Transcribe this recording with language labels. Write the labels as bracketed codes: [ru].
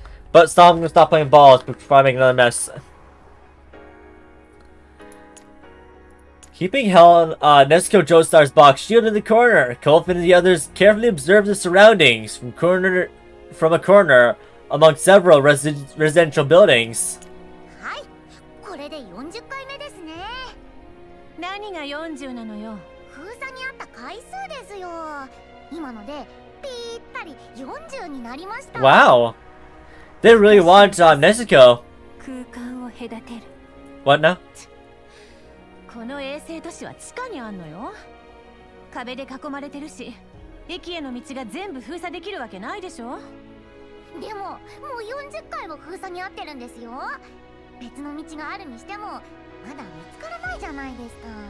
[en] But I'm gonna stop playing balls before I make another mess. Keeping Helen, Nezuko Joestar's box shielded in the corner. Colvin and the others carefully observed the surroundings from a corner among several residential buildings. [ja] はいこれで40回目ですね。何が40なのよ。封鎖にあった回数ですよ。今のでぴったり40になりました。 [en] Wow. They really want Nezuko. [ja] 空間を隔てる。 [en] What now? [ja] この衛星都市は地下にあんのよ。壁で囲まれてるし、駅への道が全部封鎖できるわけないでしょ。でももう40回も封鎖にあってるんですよ。別の道があるにしてもまだ見つからないじゃないですか。